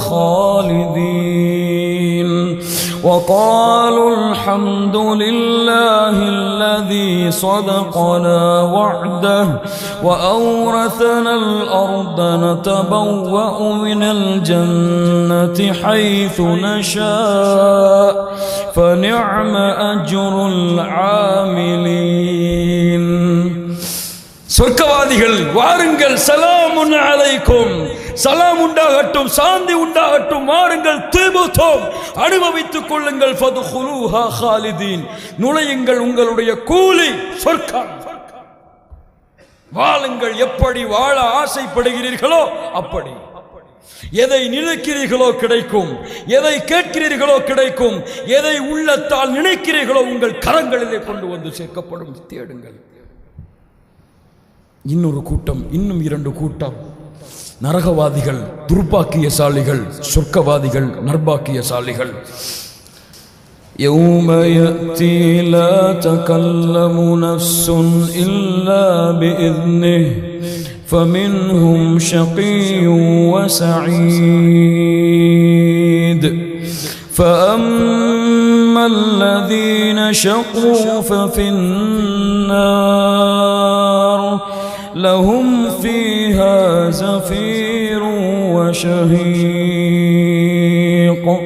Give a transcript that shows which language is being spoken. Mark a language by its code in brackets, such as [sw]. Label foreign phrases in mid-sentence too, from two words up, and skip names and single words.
[ar] خالدين وقالوا الحمد لله الذي صدقنا وعده وأورثنا الأرض نتبوأ من الجنة حيث نشاء فنعم أجر العاملين. [ta] சொர்க்கவாதிகள் வாருங்கள், [ar] سلام عليكم, [ta] சலாம் உண்டாகட்டும், சாந்தி உண்டாகட்டும், வாருங்கள், திபுதும் அனுபவித்துக் கொள்ளுங்கள், [ar] فادخلوها خالدين [ta] நுழையுங்கள், உங்களுடைய கூலி சொர்க்கம். வாழுங்கள், எப்படி வாழ ஆசைப்படுகிறீர்களோ அப்படி. எதை நினைக்கிறீர்களோ கிடைக்கும், எதை கேட்கிறீர்களோ கிடைக்கும், எதை உள்ளத்தால் நினைக்கிறீர்களோ உங்கள் கரங்களிலே கொண்டு வந்து சேர்க்கப்படும். தேடுங்கள். இன்னொரு கூட்டம், இன்னும் இரண்டு கூட்டம், நரகவாதிகள் துர்பாக்கியசாலிகள், சொர்க்கவாதிகள் நர்பாக்கியசாலிகள். [ar] يوم يأتي لا تكلم نفس إلا بإذنه فمنهم شقي وسعيد فأما الذين شقوا ففي النار لهم فيها زفير وشهيق